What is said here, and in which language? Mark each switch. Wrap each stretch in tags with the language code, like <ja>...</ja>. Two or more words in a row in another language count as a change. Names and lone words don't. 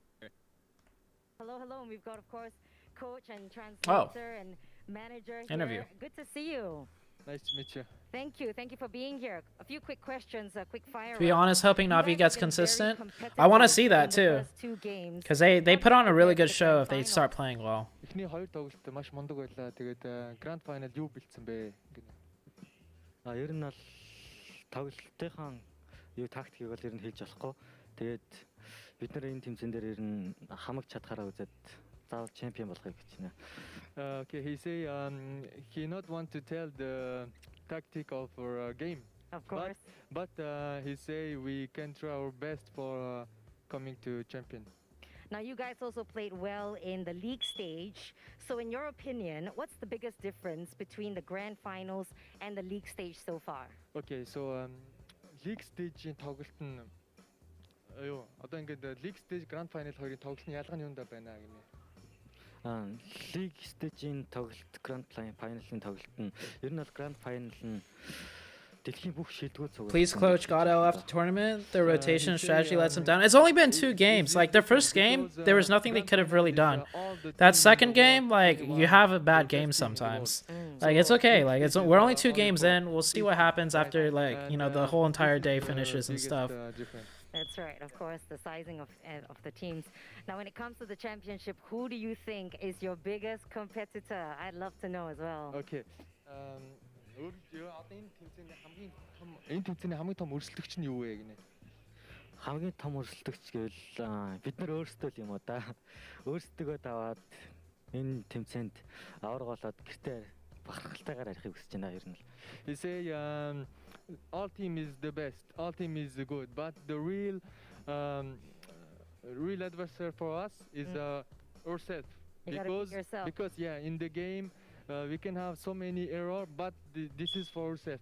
<en>Hello, and we've got, of course, coach and translator and manager here. Interview. Good to see you. Nice to meet you. Thank you for being here. A few quick questions, a quick fire. To be honest, hoping You Navi guys gets have been very consistent. competitive I want to see that in the too, first 2 games. because they put on a really good show if they Final. start playing well.</en> <mn>Эхний 2 тоглолт маш мундаг байлаа. Тэгээд</mn> <en>Grand Final</en> <mn>юу бэлдсэн бэ? Ер нь бол тоглолтынхаа юу тактикийг бол ер нь хэлж болохгүй. Тэгээд бид нар энэ тэмцээн дээр ер нь хамаг чадхаараа үзээд заавал чемпион болохыг гэж байна.</mn> <en>Okay, he say he not want to tell the tactic of our game. Of course. But he say we can try our best for coming to champion. Now, you guys also played well in the league stage. So, in your opinion, what's the biggest difference between the grand finals and the league stage so far? Okay, so league stage-</en> <mn>ийн тоглолт нь юу одоо ингээд</mn> <en>league stage grand final</en> <mn>хоёрын тоглолт нь ялгаа нь юунд байна гэмээ.</mn> <en>League stage-</en> <mn>ийн тоглолт</mn> <en>Grand Final-</en> <mn>ын тоглолт нь ер нь бол</mn> <en>Grand Final</en> <mn>нь дэлхийн бүх шилдэгүүд цугласан.</mn> <en>Please coach Godel after tournament. Their rotation strategy lets them down. It's only been 2 games. Like their first game, there was nothing they could have really done. That second game, like you have a bad game sometimes. Like it's okay. Like we're only 2 games in. We'll see what happens after like, you know, the whole entire day finishes and stuff. That's right, of course, the sizing of the teams. Now, when it comes to the championship, who do you think is your biggest competitor? I'd love to know as well. Okay.</en> <mn>Өөрөө одоо энэ тэмцээний хамгийн том өрсөлдөгч нь юу вэ гинэ? Хамгийн том өрсөлдөгч гэвэл бид нар өөрсдөө л юм уу да. Өөрсдөө даваад энэ тэмцээнд авраг болоод гэртээ бахархалтайгаар арихыг хүсэж байна ер нь.</mn> <en>He say all team is the best. All team is good, but the real adversary for us is ourselves. You gotta pick yourself. Because yeah, in the game we can have so many error, but this is for ourselves.</en>